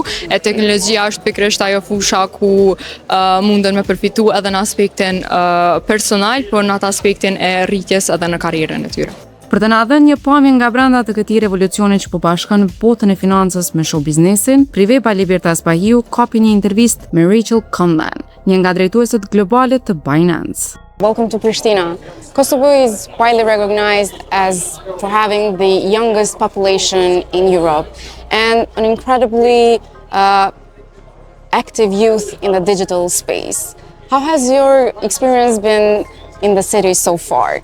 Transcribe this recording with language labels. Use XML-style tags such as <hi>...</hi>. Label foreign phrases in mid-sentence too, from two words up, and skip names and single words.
<sq>E teknologjia është pikërisht ajo fusha ku munden me përfitu edhe në aspektin personal, por në atë aspektin e rritjes edhe në karrierën e tyre. Për të na dhënë një pamje nga brenda të këtij revolucioni që po bashkon botën e financës me show biznesin, Priveba Libertas Pahiu kapi një intervistë me Rachel Conlan, një nga drejtuesit globale të Binance.</sq> <en>Welcome to Pristina. Kosovo is widely recognized as for having the youngest population in Europe and an incredibly active youth in the digital space. How has your experience been in the city so far?</en>